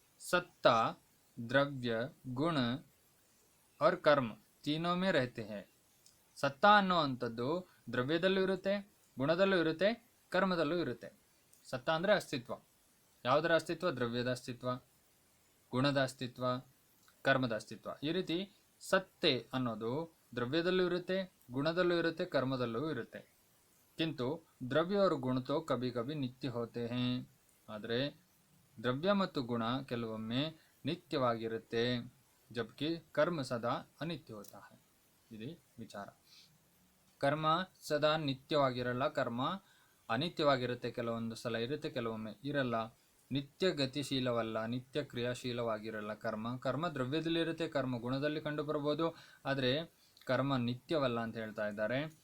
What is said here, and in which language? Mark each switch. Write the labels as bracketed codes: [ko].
[hi] ಸತ್ತ, ದ್ರವ್ಯ, ಗುಣ और कर्म तीनों में रहते हैं. [kn] ಸತ್ತ ಅನ್ನುವಂಥದ್ದು ದ್ರವ್ಯದಲ್ಲೂ ಇರುತ್ತೆ, ಗುಣದಲ್ಲೂ ಇರುತ್ತೆ, ಕರ್ಮದಲ್ಲೂ ಇರುತ್ತೆ. ಸತ್ತ ಅಂದರೆ ಅಸ್ತಿತ್ವ. ಯಾವುದರ ಅಸ್ತಿತ್ವ? ದ್ರವ್ಯದ ಅಸ್ತಿತ್ವ, ಗುಣದ ಅಸ್ತಿತ್ವ, ಕರ್ಮದ ಅಸ್ತಿತ್ವ. ಈ ರೀತಿ ಸತ್ತೆ ಅನ್ನೋದು ದ್ರವ್ಯದಲ್ಲೂ ಇರುತ್ತೆ, ಗುಣದಲ್ಲೂ ಇರುತ್ತೆ, ಕರ್ಮದಲ್ಲೂ ಇರುತ್ತೆ. [hi] ಕಿಂತು ದ್ರವ್ಯ और गुण तो कभी कभी नित्य होते हैं. [kn] ಆದರೆ ದ್ರವ್ಯ ಮತ್ತು ಗುಣ ಕೆಲವೊಮ್ಮೆ ನಿತ್ಯವಾಗಿರುತ್ತೆ, [hi] ಜಬ್ಕಿ ಕರ್ಮ ಸದಾ ಅನಿತ್ಯ ಹೋತಾ ಹೈ. [kn] ಇದು ವಿಚಾರ. ಕರ್ಮ ಸದಾ ನಿತ್ಯವಾಗಿರಲ್ಲ, ಕರ್ಮ ಅನಿತ್ಯವಾಗಿರುತ್ತೆ. ಕೆಲವೊಂದು ಸಲ ಇರುತ್ತೆ, ಕೆಲವೊಮ್ಮೆ ಇರಲ್ಲ. ನಿತ್ಯ ಗತಿಶೀಲವಲ್ಲ, ನಿತ್ಯ ಕ್ರಿಯಾಶೀಲವಾಗಿರಲ್ಲ ಕರ್ಮ ದ್ರವ್ಯದಲ್ಲಿರುತ್ತೆ, ಕರ್ಮ ಗುಣದಲ್ಲಿ ಕಂಡು ಬರ್ಬೋದು, ಆದರೆ ಕರ್ಮ ನಿತ್ಯವಲ್ಲ ಅಂತ ಹೇಳ್ತಾ ಇದ್ದಾರೆ.